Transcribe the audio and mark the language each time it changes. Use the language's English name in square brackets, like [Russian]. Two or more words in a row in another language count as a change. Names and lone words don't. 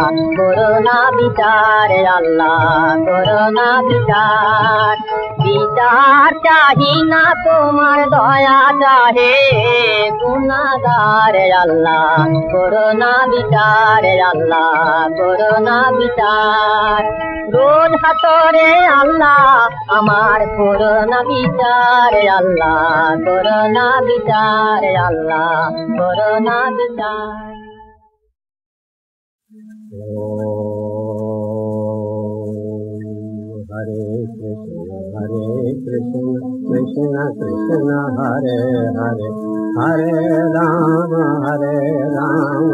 [Bangla] করোনা বিচার আল্লাহ করোনা বিচার বিচার চাহি না তোমার দয়া চাহে গুনাহগার আল্লাহ করোনা বিচার আল্লাহ করোনা বিচার রোজ হাসরে আল্লাহ আমার করোনা বিচার আল্লাহ করোনা বিচার আল্লাহ করোনা বিচার [Sanskrit] हरे कृष्ण कृष्ण कृष्ण हरे हरे हरे राम राम